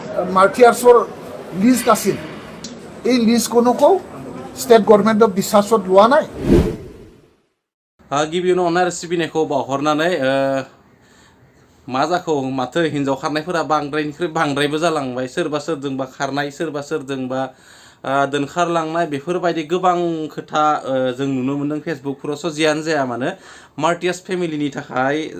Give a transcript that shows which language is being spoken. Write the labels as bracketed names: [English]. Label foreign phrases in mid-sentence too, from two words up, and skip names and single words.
[Assamese] মাৰ্টিয়াৰ্ছৰ লিষ্ট আছিল এই লিষ্টখনকো [English] state governmentক [Assamese] বিশ্বাসত লোৱা নাই। [Bodo] गिबियावनो अननाय आरो सिबिनायखौ बावहरनानै मा जाखो माथो हिन्जाव खारनायफोरा बांद्रायनिख्रुइ बांद्रायबो जालांबाय सोरबा सोरजोंबा खारनाय सोरबा सोरजोंबा दोनखारलांनाय बेफोरबायदि गोबां खोथा जों नुनो मोन्दों फेसबुकफोराव जियानो जाया मानो [English] martyrs familyनि [Bodo] थाखाय